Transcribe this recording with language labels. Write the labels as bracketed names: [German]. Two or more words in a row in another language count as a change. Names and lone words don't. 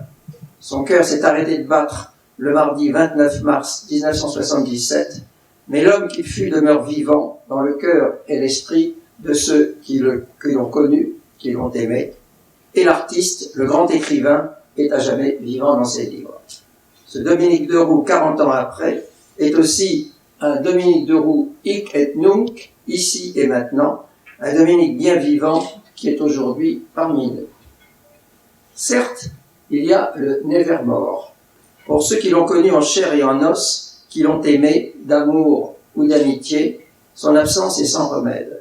[French] Son cœur s'est arrêté de battre le mardi 29 mars 1977, mais l'homme qu'il fut demeure vivant dans le cœur et l'esprit de ceux qui l'ont connu, qui l'ont aimé, et l'artiste, le grand écrivain, est à jamais vivant dans ses livres. Ce Dominique Deroux, 40 ans après, est aussi un Dominique Deroux [Latin] hic et nunc, [French] ici et maintenant, un Dominique bien vivant qui est aujourd'hui parmi nous. Certes, il y a le Nevermore. Pour ceux qui l'ont connu en chair et en os, qui l'ont aimé d'amour ou d'amitié, son absence est sans remède.